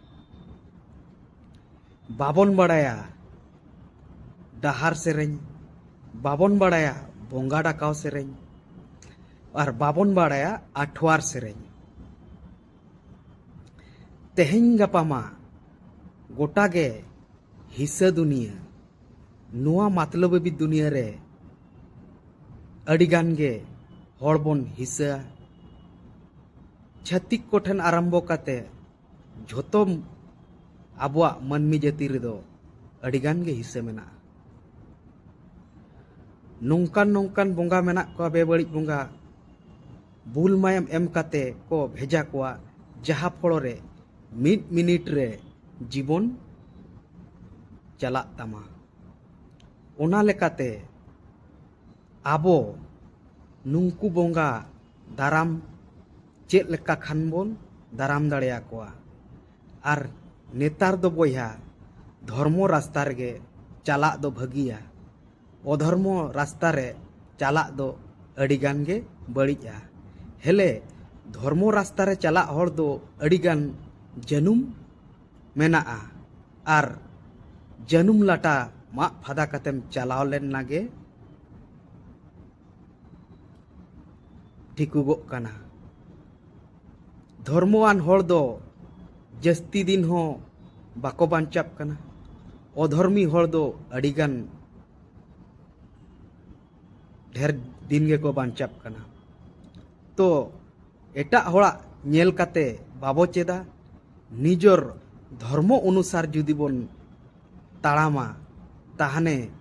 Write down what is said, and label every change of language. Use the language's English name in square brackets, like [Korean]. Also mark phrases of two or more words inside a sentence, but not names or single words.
[Santali] बाबन बड़ाया डाहार सेरेñ बाबन बड़ाया बोंगा डाकाव सेरेñ और बाबन बड़ाया आठवार सेरेñ तेहेñ गापामा गोटागे हिस्सा दुनिया नुआ मतलब भी दुनिया रे अडिगान गे हड़बोन हिस्सा छत्तिक कोठन आरंभ काते झोतो आबुआ मनमी जाति रेदो अडिगान गे हिस्सा मेना नोंकान नोंकान बोंगा मेना को बेबड़ी बोंगा बुल मायम एम काते को भेजा कोआ जहा फलो रे मिनिट रे जीवन चला तमा ओना लेकाते आबो नुंकु बोंगा दाराम चेद लेका खान बोन दाराम दाड़ेया कोआ आर नेतार दो बोया धर्मो रास्ता रे चला दो भगिया अधर्मो रास्ता रे चला दो अडिगान गे बड़िया हेले धर्मो रास्ता रे चला हर दो अडिगान जनुम मेना आर जनुम लाटा मा फादा कातेम चलाव लेन नागे ठिकुगो काना धर्मवान हर दो जस्ती दिन हो बाको बांचाप काना अधर्मी हर दो अडिगान ढेर दिन गे को बांचाप काना तो एटा होड़ा नेल काते बाबो चेदा निजर धर्म अनुसार जुदी बोन ताड़ामा ताहने